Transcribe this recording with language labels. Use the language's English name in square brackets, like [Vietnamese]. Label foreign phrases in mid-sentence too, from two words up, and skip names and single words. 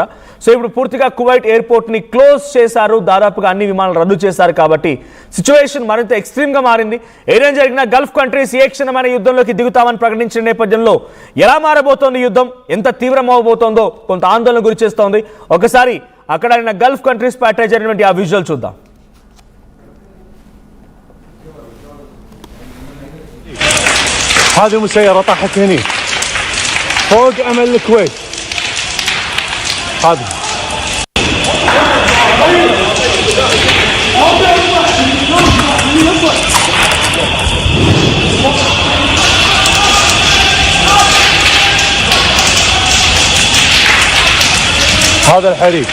[Telugu] సో ఇప్పుడు పూర్తిగా కువైట్ [English] airport close [Telugu] చేశారు, దాదాపుగా అన్ని విమానాలు రద్దు చేశారు. కాబట్టి సిచ్యువేషన్ మరింత ఎక్స్ట్రీమ్గా మారింది. ఏదైనా జరిగినా [English] Gulf countries [Telugu] ఏ క్షణమైన యుద్ధంలోకి దిగుతామని ప్రకటించిన నేపథ్యంలో ఎలా మారబోతోంది యుద్ధం, ఎంత తీవ్రమవబోతోందో కొంత ఆందోళన గురి చేస్తోంది. ఒకసారి అక్కడ [English] Gulf countries [Telugu] పై అటాక్ జరిగినటువంటి ఆ విజువల్ చూద్దాం. [Arabic] هذه مسيرة طاحت هني فوق أمل الكويت. هذا هذا الحريق.